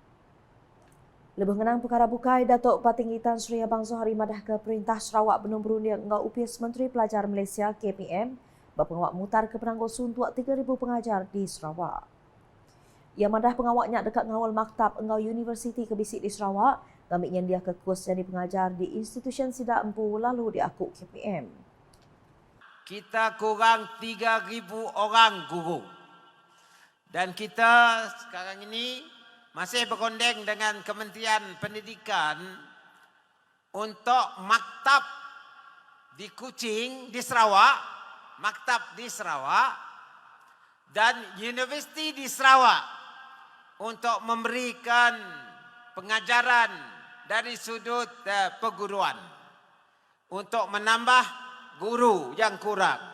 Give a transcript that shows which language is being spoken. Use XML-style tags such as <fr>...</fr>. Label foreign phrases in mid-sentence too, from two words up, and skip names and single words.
<iba>Lebih mengenang perkara bukai, Datuk Patingitan Seri Abang Zuhari madah ke Perintah Sarawak Benung berunding engau UPS Menteri Pelajar Malaysia KPM berpengawak mutar ke penangguh suntuak 3,000 pengajar di Sarawak. Ia madah pengawaknya dekat ngawal maktab engau Universiti Kebisik di Sarawak, gamiknya dia ke kurs jadi pengajar di Institusi Sidak Empu lalu diakuk KPM.</iba> <ms>Kita kurang 3,000 orang guru. Dan kita sekarang ini masih berkondeng dengan Kementerian Pendidikan untuk maktab di Kuching, di Sarawak, maktab di Sarawak dan universiti di Sarawak untuk memberikan pengajaran dari sudut perguruan untuk menambah guru yang kurang.</ms>